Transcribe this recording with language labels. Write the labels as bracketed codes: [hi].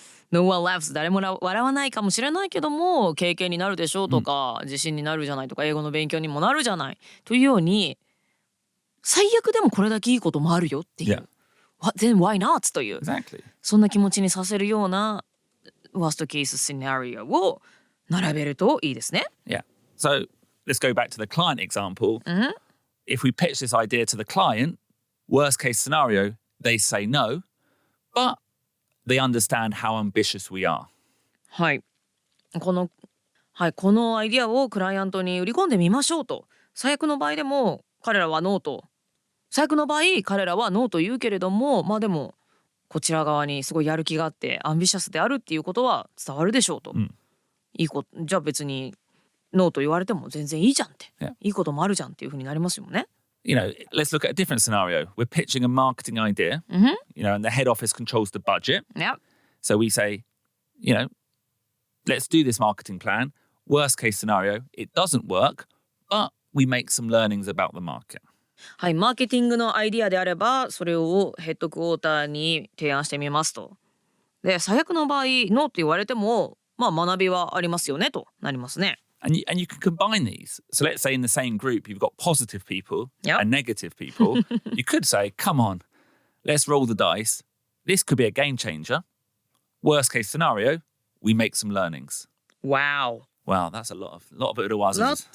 [en] No one laughs [ja] 誰も笑わないかもしれないけども経験になるでしょうとか、自信になるじゃないとか英語の勉強にもなるじゃないというように最悪でもこれだけいいこともあるよっていう、 [en] then why not [ja] という、 [en] Exactly. [ja] そんな気持ちにさせるような [en] worst case scenario [ja] を並べるといいですね。 [en] Yeah. So let's go back to the client example. If we pitch this idea to the client, worst case scenario, they say no, but they understand how ambitious we are. [ja] はい。このアイディアをクライアントに売り込んでみましょうと。最悪の場合でも彼らはノーと。最悪の場合彼らはノーと言うけれども、でもこちら側にすごいやる気があってアンビシャスであるっていうことは伝わるでしょうと。いいことじゃあ別にノーと言われても全然いいじゃんって、いいこともあるじゃんっていう風になりますよね。 [en] Let's look at a different scenario. We're pitching a marketing idea, and the head office controls the budget. So we say, let's do this marketing plan. Worst case scenario, it doesn't work, but we make some learnings about the market. [ja] はい、マーケティングのアイディアであればそれをヘッドクォーターに提案してみますと。で、最悪の場合ノーって言われても学びはありますよねとなりますね。 [en] And you can combine these. So let's say in the same group, you've got positive people and negative people. You could say, come on, let's roll the dice. This could be a game changer. Worst case scenario, we make some learnings. Wow. Wow, that's a lot of [ja] 裏技です。